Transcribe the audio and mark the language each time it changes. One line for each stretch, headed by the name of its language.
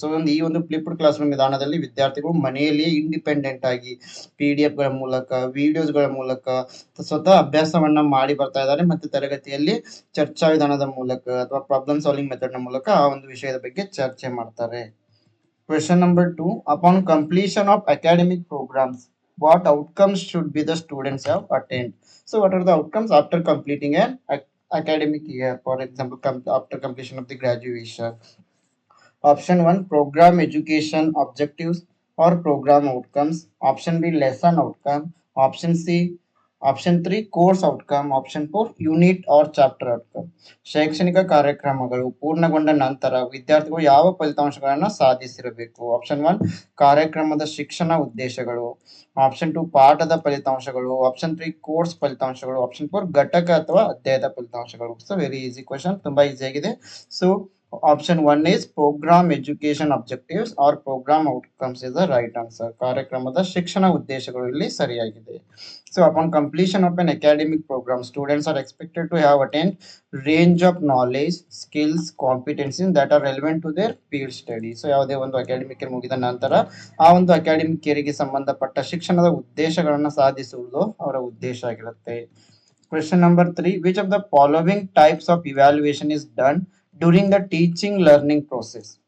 Kannada: So ಈ ಒಂದು flipped class room ವಿಧಾನದಲ್ಲಿ ವಿದ್ಯಾರ್ಥಿಗಳು ಮನೆಯಲ್ಲಿಯೇ ಇಂಡಿಪೆಂಡೆಂಟ್ ಆಗಿ PDF ಗಳ ಮೂಲಕ, ವಿಡಿಯೋಸ್ಗಳ ಮೂಲಕ ಸ್ವತಃ ಅಭ್ಯಾಸವನ್ನ ಮಾಡಿ ಬರ್ತಾ ಇದ್ದಾರೆ. ಮತ್ತೆ ತರಗತಿಯಲ್ಲಿ ಚರ್ಚಾ ವಿಧಾನದ ಮೂಲಕ ಅಥವಾ ಪ್ರಾಬ್ಲಮ್ ಸಾಲ್ವಿಂಗ್ ಮೆಥಡ್ ನ ಮೂಲಕ ಆ ಒಂದು ವಿಷಯದ ಬಗ್ಗೆ ಚರ್ಚೆ ಮಾಡ್ತಾರೆ.
English: Question number 2. Upon completion of academic programs, what outcomes should be the students have attained? So what are the outcomes after completing an academic year? For example, after completion of the graduation. Option 1, program education objectives or program outcomes. Option B, lesson outcome. Option 3, course outcome. Option 4, unit or chapter outcome.
Kannada: ಶೈಕ್ಷಣಿಕ ಕಾರ್ಯಕ್ರಮಗಳು ಪೂರ್ಣಗೊಂಡ ನಂತರ ವಿದ್ಯಾರ್ಥಿಗಳು ಯಾವ ಫಲಿತಾಂಶಗಳನ್ನು ಸಾಧಿಸಿರಬೇಕು? Option 1, ಕಾರ್ಯಕ್ರಮದ ಶಿಕ್ಷಣ ಉದ್ದೇಶಗಳು. ಆಪ್ಷನ್ 2, ಪಾಠದ ಫಲಿತಾಂಶಗಳು. ಆಪ್ಷನ್ 3, ಕೋರ್ಸ್ ಫಲಿತಾಂಶಗಳು. ಆಪ್ಷನ್ 4, ಘಟಕ ಅಥವಾ ಅಧ್ಯಾಯದ ಫಲಿತಾಂಶಗಳು.
English: so very easy question,
Kannada: ತುಂಬಾ ಈಸಿ ಆಗಿದೆ.
English: So option 1 is program education objectives or program outcomes is the right answer.
Kannada: ಕಾರ್ಯಕ್ರಮದ ಶಿಕ್ಷಣ ಉದ್ದೇಶಗಳು ಇಲ್ಲಿ ಸರಿಯಾಗಿದೆ.
English: So upon completion of an academic program, students are expected to have attained range of knowledge, skills, competencies that are relevant to their field study.
Kannada: So ಯಾವುದೇ ಒಂದು academic year ಮುಗಿದ ನಂತರ ಆ ಒಂದು ಅಕಾಡೆಮಿಕ್ ಇಯರ್ಗೆ ಸಂಬಂಧಪಟ್ಟ ಶಿಕ್ಷಣದ ಉದ್ದೇಶಗಳನ್ನು ಸಾಧಿಸುವುದು ಅವರ ಉದ್ದೇಶ ಆಗಿರುತ್ತೆ.
English: Question number 3. Which of the following types of evaluation is done during the teaching learning process?